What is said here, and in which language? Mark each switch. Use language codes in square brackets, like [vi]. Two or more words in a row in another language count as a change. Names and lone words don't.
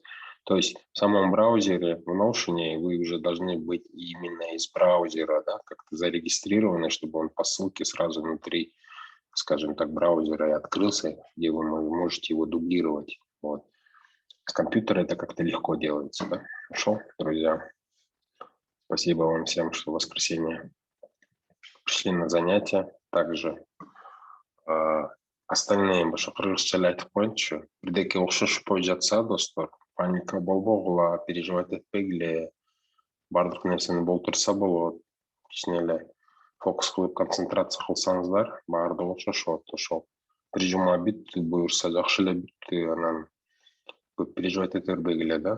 [ru] То есть в самом браузере, в Notion, вы уже должны быть именно из браузера, да, как-то зарегистрированы, чтобы он по ссылке сразу внутри, скажем так, браузера и открылся, где вы можете его дублировать. Вот. С компьютера это как-то легко делается, да? Хорошо, друзья. Спасибо вам всем, что в воскресенье пришли на занятия. [ky] Также остальные башкирцы айтып коеюнчу, бирдеке окшош болуп жатса, достор, паника болбогула, переживать этпегиле, баардык нерсени болтурса болот, кичине эле фокус кылып концентрация кылсаңыздар, баардыгы окшошот, ошол бир жума бүттү, буюрса жакшы эле бүттү, анан көп переживать эте бербегиле да.